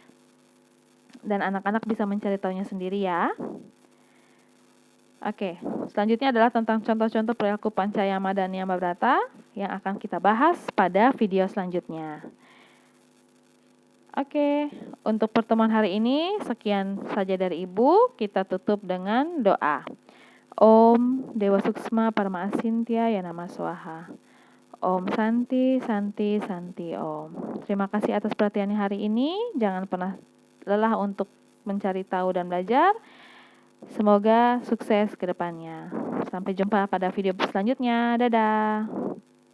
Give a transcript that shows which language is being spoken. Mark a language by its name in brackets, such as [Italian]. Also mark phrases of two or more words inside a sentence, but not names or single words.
[Indonesian] Dan anak-anak bisa mencari tahunya sendiri ya. Oke, selanjutnya adalah tentang contoh-contoh perilaku Pancayama dan Yamabrata yang akan kita bahas pada video selanjutnya. Oke, untuk pertemuan hari ini sekian saja dari Ibu. Kita tutup dengan doa. [Sanskrit] Om Dewa Suksma Parama Asintya Yanama Swaha. Om Santi, Santi, Santi Om. [Indonesian] Terima kasih atas perhatiannya hari ini. Jangan pernah lelah untuk mencari tahu dan belajar. Semoga sukses ke depannya. Sampai jumpa pada video selanjutnya. Dadah.